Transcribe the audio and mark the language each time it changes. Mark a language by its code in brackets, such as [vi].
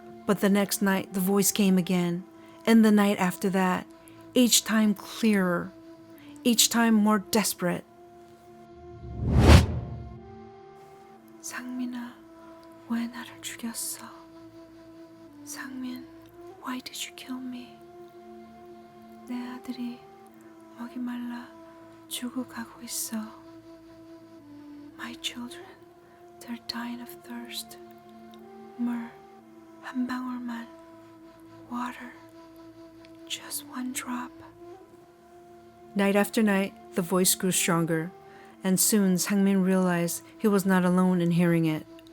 [en] But the next night the voice came again, and the night after that, each time clearer, each time more desperate. [ko] 상민아, 왜 나를 죽였어? [en] 상민, why did you kill me? [ko] 내 아들이 목이 말라 죽어가고 있어. [en] My children, they're dying of thirst. [ko] 물, 한 방울만. [en] Water, just one drop. Night after night, the voice grew stronger, and soon Sangmin realized he was not alone in hearing it.